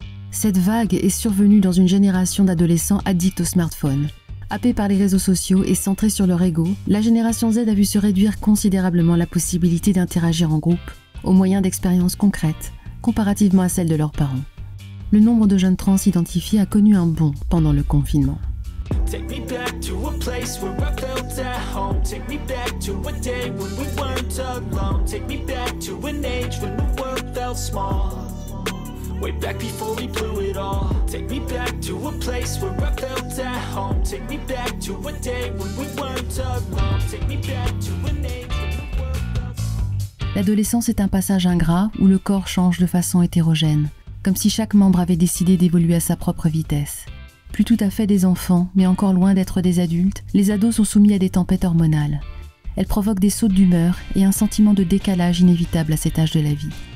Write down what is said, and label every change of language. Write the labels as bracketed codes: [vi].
[fr] Cette vague est survenue dans une génération d'adolescents addicts au smartphone. Happés par les réseaux sociaux et centrés sur leur ego, la génération Z a vu se réduire considérablement la possibilité d'interagir en groupe, au moyen d'expériences concrètes, comparativement à celles de leurs parents. Le nombre de jeunes trans identifiés a connu un bond pendant le confinement. [en] Take me back to a place where I felt at home. Take me back to a day when we weren't alone. Take me back to an age when the world felt small. Way back before we blew it all. Take me back to a place where I felt at home. Take me back to a day when we weren't alone. Take me back to an age when the world felt small. [fr] L'adolescence est un passage ingrat où le corps change de façon hétérogène, comme si chaque membre avait décidé d'évoluer à sa propre vitesse. Plus tout à fait des enfants, mais encore loin d'être des adultes, les ados sont soumis à des tempêtes hormonales. Elles provoquent des sautes d'humeur et un sentiment de décalage inévitable à cet âge de la vie.